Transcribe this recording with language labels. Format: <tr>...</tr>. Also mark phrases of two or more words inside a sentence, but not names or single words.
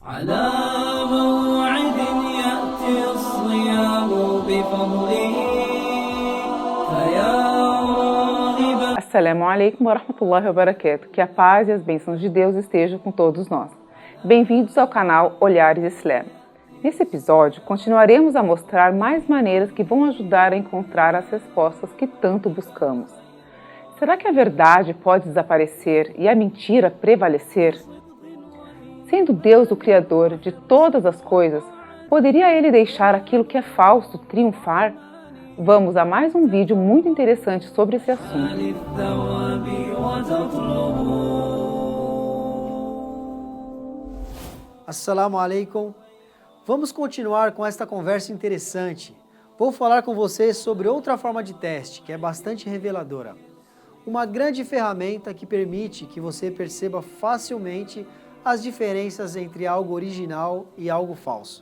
<ar>على موعد يأتي الصيام بفضله فيا راغبا. السلام عليكم ورحمة الله وبركاته.</ar> <pt>Que a paz e as bênçãos de Deus estejam com todos nós. Bem-vindos ao canal Olhares Islam. Nesse episódio, continuaremos a mostrar mais maneiras que vão ajudar a encontrar as respostas que tanto buscamos. Será que a verdade pode desaparecer e a mentira prevalecer? Sendo Deus o Criador de todas as coisas, poderia Ele deixar aquilo que é falso triunfar? Vamos a mais um vídeo muito interessante sobre esse assunto.</pt> <ar>السلام عليكم.</ar> <pt>Vamos continuar com esta conversa interessante. Vou falar com vocês sobre outra forma de teste que é bastante reveladora. Uma grande ferramenta que permite que você perceba facilmente as diferenças entre algo original e algo falso.</pt>